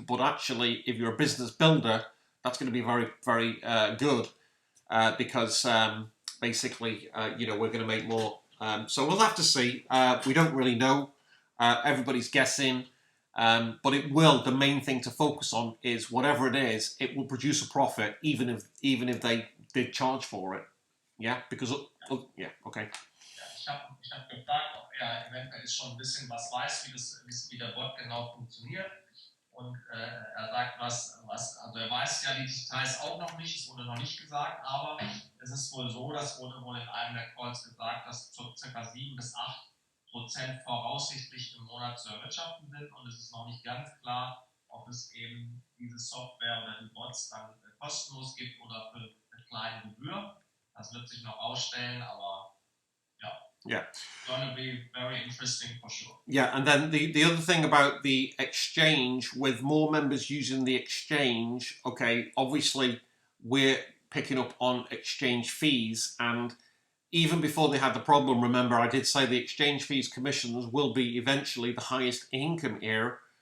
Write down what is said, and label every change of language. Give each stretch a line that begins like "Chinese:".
English: But actually, if you're a business builder, that's going to be very, very good because basically, we're going to make more. So we'll have to see. We don't really know. Everybody's guessing. But it will. The main thing to focus on is whatever it is, it will produce a profit, even if they did charge for it. Yeah, because yeah, okay.
German: Ja, ich hab gefragt, ob er eventuell schon ein bisschen was weiß, wie der Bot genau funktioniert. Und er sagt, also er weiß ja die Details auch noch nicht, es wurde noch nicht gesagt, aber es ist wohl so, das wurde wohl in einem der Calls gesagt, dass ca. 7 bis 8% voraussichtlich im Monat zu erwirtschaften sind und es ist noch nicht ganz klar, ob es eben diese Software oder die Bots dann kostenlos gibt oder für eine kleine Gebühr. Das wird sich noch ausstellen, aber
English: yeah, it's going to be very interesting for sure. Yeah, and then the other thing about the exchange, with more members using the exchange, okay, obviously we're picking up on exchange fees, and even before they had the problem, remember I did say the exchange fees commissions will be eventually the highest income here.